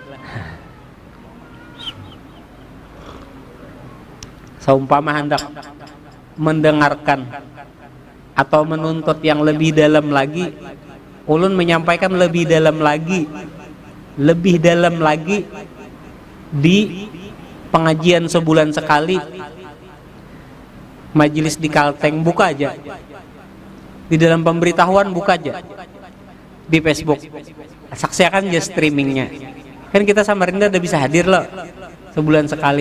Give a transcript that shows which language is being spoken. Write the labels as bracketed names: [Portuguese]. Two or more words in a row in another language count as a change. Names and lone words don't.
[Indonesian] Seumpama hendak mendengarkan atau menuntut yang lebih dalam lagi, ulun menyampaikan lebih dalam lagi di pengajian sebulan sekali, majelis di Kalteng, buka aja di dalam pemberitahuan, buka aja di Facebook, saksikan aja streamingnya. Kan kita Samarinda udah bisa hadir loh sebulan sekali.